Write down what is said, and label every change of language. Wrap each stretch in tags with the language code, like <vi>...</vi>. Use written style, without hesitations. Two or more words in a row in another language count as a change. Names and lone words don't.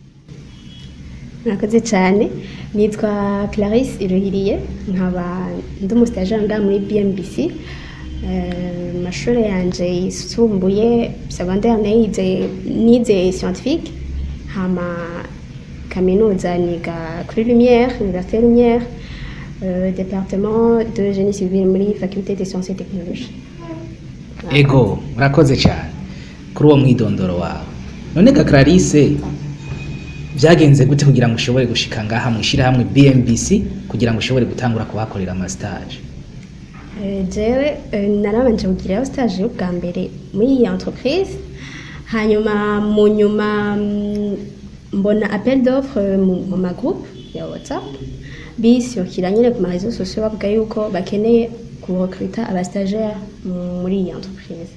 <rn>Murakoze cyane, nitwa Clarisse Iruhiriye, nkaba ndi umustajere nga muri BMBC. Mashuri yanje yisumbuye secondaire nize scientifique, hama kaminuza niga kuri Lumière, Université Lumière,</rn> <fr>département de génie civil</fr> <rn>muri</rn> <fr>faculté des sciences et technologies.</fr> <rn>Ego, murakoze cyane kuri uwo mwidondoro wawe. None ga Clarisse, vyagenze gute kugira ngo ushobore gushika ngaha mwishira hamwe BMBC kugira ngo ushobore gutangura kuhakorera ama stage? Jewe narabanje kugira stage bwa mbere muri iyi entreprise, hanyuma mu nyuma mbona</rn> <fr>appel d'offre</fr> <rn>mu ma groupe ya WhatsApp bishyokira nyine ku ma</rn> <fr>réseaux sociaux</fr> <rn>bavuga yuko bakeneye kurecruter aba stagiaires muri iyi entreprise.</rn>